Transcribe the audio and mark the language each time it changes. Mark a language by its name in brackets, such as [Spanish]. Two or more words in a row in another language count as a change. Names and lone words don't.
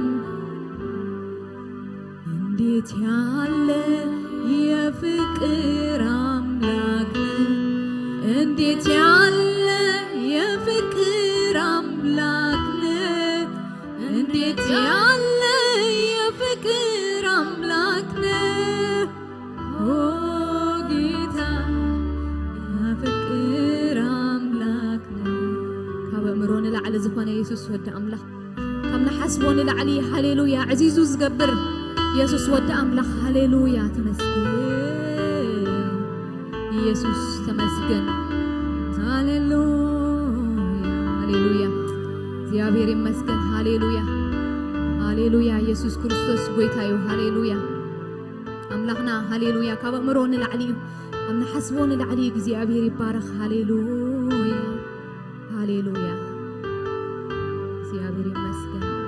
[Amharic] እንዴት ያለ የፍቅር አምላክ እንዴት ያለ የፍቅር አምላክ እንዴት ያለ የፍቅር አምላክ ኦ ጌታ የፍቅር አምላክ [Tigrinya] ካብእምሮን ላዕሊ ዝኾነ ኢየሱስ ወዲ አምላኽ ካብ ንሓስቦን ላዕሊ ሃሌሉያ ዕዚዙ ዝገብር ኢየሱስ ወዲ አምላኽ ሃሌሉያ ተመስገን ኢየሱስ ተመስገን ሃሌሉያ ሃሌሉያ እግዚአብሔር ይመስገን ሃሌሉያ ሃሌሉያ ኢየሱስ ክርስቶስ ጎይታ እዩ ሃሌሉያ አምላኽና ሃሌሉያ ካብእምሮን ላዕሊ ካብ ንሓስቦን ላዕሊ እግዚአብሔር ይባረኽ ሃሌሉያ ሃሌሉያ እግዚአብሔር ይመስገን